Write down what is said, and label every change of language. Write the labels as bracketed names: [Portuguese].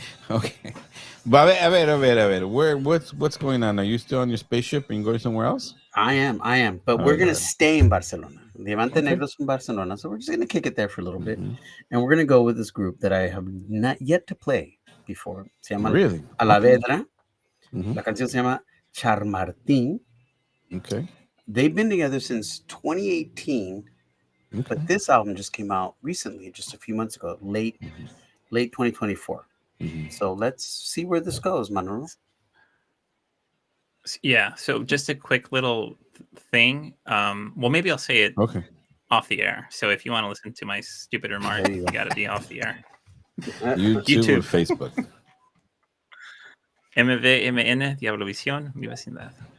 [English] Okay. But [Spanish] a ver. [English] What's going on? Are you still on your spaceship and going somewhere else? I am. But we're gonna stay in Barcelona. Diamante Negros from Barcelona. So we're just gonna kick it there for a little bit, and we're gonna go with this group that I have not yet to play before. [Spanish] Se llama [English] Really? [Spanish] Alavedra. La canción se llama Charmartín. [English] Okay. They've been together since 2018, but this album just came out recently, just a few months ago, late 2024. So let's see where this goes, Manolo. Yeah. So just a quick little thing. Well, maybe I'll say it off the air. So if you want to listen to my stupid remark, you got to be off the air. YouTube or Facebook. MVMN, Diablovisión, mi vecindad.